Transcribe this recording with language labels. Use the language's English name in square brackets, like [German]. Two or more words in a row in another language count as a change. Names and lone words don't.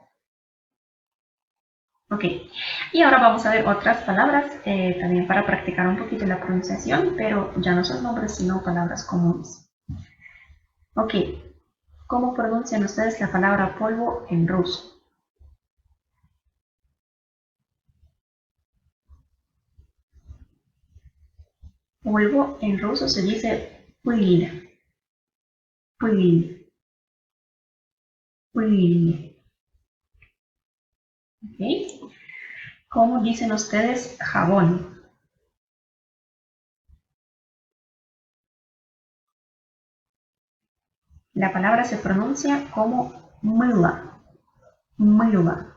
[Spanish] Ok, y ahora vamos a ver otras palabras también para practicar un poquito la pronunciación, pero ya no son nombres, sino palabras comunes. Ok, ¿cómo pronuncian ustedes la palabra polvo en ruso? Polvo en ruso se dice pыль. [Russian] Pыль. Pыль. [Spanish] ¿Ok? ¿Cómo dicen ustedes jabón? La palabra se pronuncia como mыла. [Russian] Mыла.